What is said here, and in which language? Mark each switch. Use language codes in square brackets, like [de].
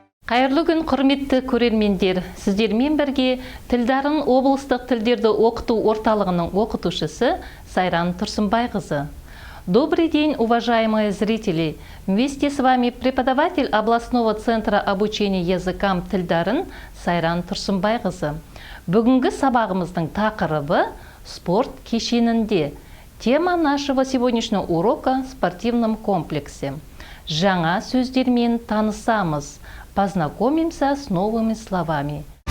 [kk] Қайырлы күн, құрметті көрермендер. Сіздермен бірге Тілдарын облыстық тілдерді оқыту орталығының оқытушысы Сайран Тұрсынбайқызы. [ru] Добрый день, уважаемые зрители! Вместе с вами преподаватель областного центра обучения языкам Тілдарын Сайран Тұрсынбайқызы. [kk] Бүгінгі сабағымыздың тақырыбы спорт кешенінде. [ru] Тема нашего сегодняшнего урока в спортивном комплексе. [kk] Жаңа сөздермен танысамыз. [ru] Познакомимся с новыми словами.